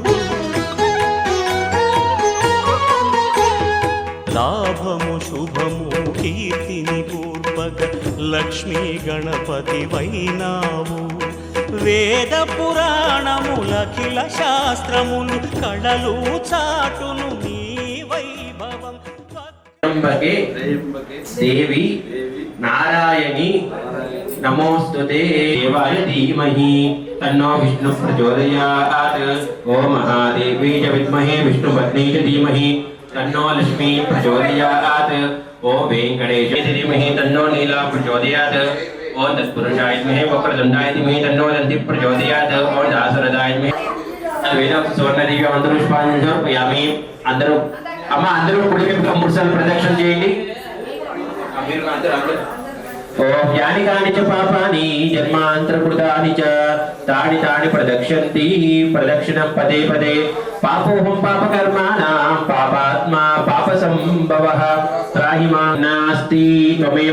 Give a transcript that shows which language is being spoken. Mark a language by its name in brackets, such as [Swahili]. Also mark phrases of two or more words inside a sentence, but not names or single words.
[Telugu] లాభము శుభము కీర్తిని పూర్వక లక్ష్మీ గణపతి వైనావు వేద పురాణములఖిల శాస్త్రములు కళలు చాటును నీ వైభవం [Sanskrit] దేవి నారాయణి नमोस्तुते देवाय धीमहि तन्नो विष्णु प्रचोदयात् ओम महादेवी च विद्महे विष्णुपत्नी च धीमहि तन्नो लक्ष्मी प्रचोदयात् ओम वेंकटेश धीमहि तन्नो नीला प्रचोदयात् ओम तत्पुरुषाय धीमहि वक्रतुंडाय धीमहि तन्नो दन्ति प्रचोदयात् ओम दासरथाय धीमहि [Telugu] వేద సువర్ణ దివ్య మంత్ర పుష్పాన్ని సమర్పయామి అందరూ అమ్మ అందరూ కుడికి మూడు సార్లు ప్రదక్షిణ చేయండి మీరు అందరూ [Sanskrit] ఓం యాని కాని చ పాపాని జన్మాంతరకృతాని చ తాని తాని ప్రదక్షంతి ప్రదక్షిణం పదే పదే పాపోహం పాపకర్మాణాం పాపాత్మా పాపసంభవః త్రాహి మాం నాస్తి త్వమేవ